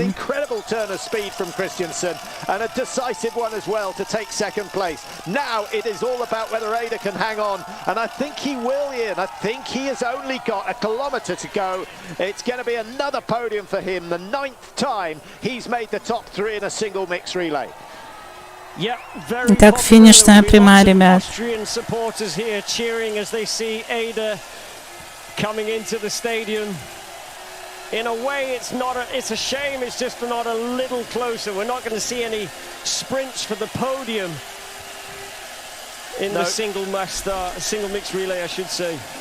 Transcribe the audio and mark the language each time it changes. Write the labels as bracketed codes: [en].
[en] Incredible turn of speed from Christensen and a decisive one as well to take second place. Now it is all about whether Ada can hang on, and I think he will, Ian. I think he has only got a kilometre to go. It's going to be another podium for him, the 9th time he's made the top 3 in a single mixed relay. [ru] Итак, финишная прямая, ребят. [en] Austrian supporters here cheering as they see Ada coming into the stadium. In a way, it's a shame it's just not a little closer. We're not going to see any sprints for the podium in the single mixed relay, I should say.